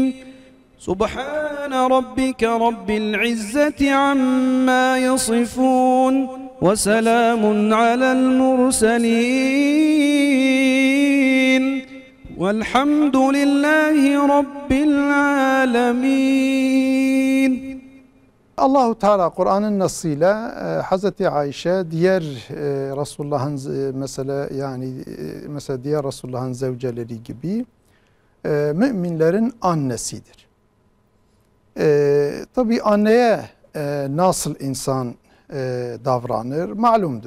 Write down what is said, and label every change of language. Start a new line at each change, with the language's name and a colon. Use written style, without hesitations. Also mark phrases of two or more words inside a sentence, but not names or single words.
Arabic: سبحان ربك رب العزة عما يصفون وسلام على المرسلين والحمد لله رب العالمين.
Turkish: Allahu Teala Kur'an'ın nasıyla Hazreti Ayşe diğer Resulullah'ın mesela diğer Resulullah'ın zevceleri gibi müminlerin annesidir. Tabi anneye nasıl insan davranır malumdur.